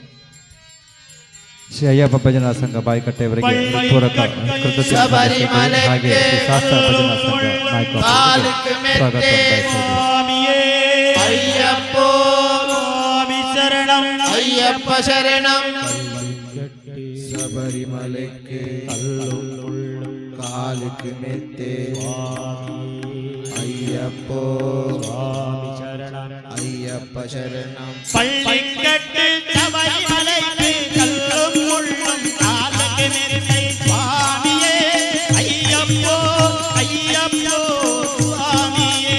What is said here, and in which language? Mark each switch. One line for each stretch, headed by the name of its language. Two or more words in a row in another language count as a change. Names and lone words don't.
Kannada: ಶ್ರೀ ಅಯ್ಯಪ್ಪ ಭಜನಾ ಸಂಘ ಬಾಯಿಕಟ್ಟೆ ಇವರಿಗೆ ಹೃತ್ಪೂರ್ವಕ ಕೃತಜ್ಞತೆ ಹಾಗೆ ಶ್ರೀ ಶಾಸ್ತ್ರ ಭಜನಾ ಸಂಘ ನಾಯಕಪ್ಪ ಸ್ವಾಗತ
Malayalam: അയ്യപ്പോ സ്വാമി ശരണം അയ്യപ്പ ശരണം ശബരിമലയ്ക്ക് കാലിക്ക് മെത്തേ അയ്യപ്പോ സ്വാമി ശരണം അയ്യപ്പ ശരണം പള്ളിക്കട്ട് ശബരിമലയ്ക്ക് കല്ലും മുള്ളും കാലിക്ക് മെത്തേ സ്വാമിയേ അയ്യപ്പോ അയ്യപ്പോ സ്വാമിയേ